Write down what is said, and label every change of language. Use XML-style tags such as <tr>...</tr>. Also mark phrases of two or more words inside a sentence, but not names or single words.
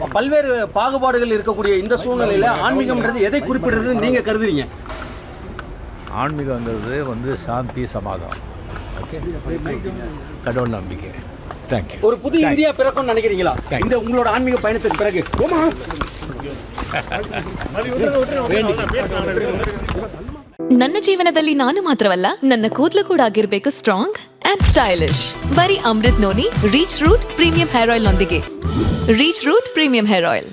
<ta>பல்வேறு பாகுபாடுகள் இருக்கக்கூடிய இந்த சூழ்நிலையில ஆன்மீகம்ன்றது எதை குறிப்பிடுறது நீங்க கருதுறீங்க? ஆன்மீகங்கிறது சாந்தி, சமாதானம், ஓகே, கடவுள் நம்பிக்கை. தேங்க்யூ. ஒரு புது இந்தியா பிறக்கும் நினைக்கிறீங்களா இந்த உங்களோட ஆன்மீக பயணத்துக்கு பிறகு?</ta> <kn>ನನ್ನ ಜೀವನದಲ್ಲಿ ನಾನು ಮಾತ್ರವಲ್ಲ, ನನ್ನ ಕೂದಲು ಕೂಡ ಆಗಿರಬೇಕು</kn> <en>strong and stylish.</en> <kn>ಬರೀ ಅಮೃತ್ ನೋನಿ ರೀಚ್ ರೂಟ್ ಪ್ರೀಮಿಯಂ ಹೇರ್ ಆಯಿಲ್ ನೊಂದಿಗೆ. ರೀಚ್ ರೂಟ್ ಪ್ರೀಮಿಯಂ ಹೇರ್ ಆಯಿಲ್.</kn>